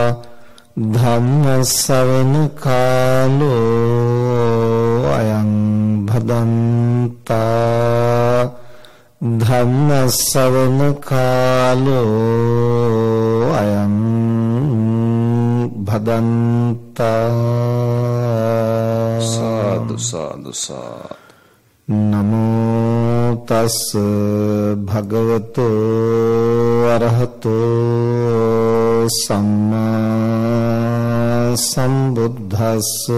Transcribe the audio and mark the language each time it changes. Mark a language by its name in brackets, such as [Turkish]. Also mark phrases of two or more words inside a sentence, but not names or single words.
[Pali] ධම්ම ශ්‍රවණ කාලෝ අයං භදන්තා. ධම්ම ශ්‍රවණ කාලෝ අයං භදන්තා. සාදු සාදු සාදු. නමෝ තස් භගවතෝ අරහතෝ සම්මා සම්බුද්දස්ස.